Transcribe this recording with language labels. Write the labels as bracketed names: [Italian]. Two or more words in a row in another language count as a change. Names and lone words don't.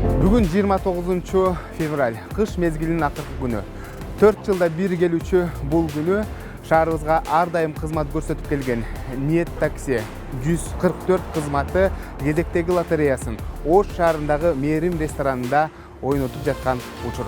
[Kazakh] Бүгін 29 февраль, қыш мезгілінің ақырғы күні. [Kyrgyz] 4 [Kazakh] жылда бір келуші бұл күні [Kyrgyz] шаарыбызга ар дайым кызмат көрсөтүп келген Ниет такси 144 кызматы кезектеги лотереясын Ош шаарындагы Мээрим ресторанында ойнотуп жаткан учурум.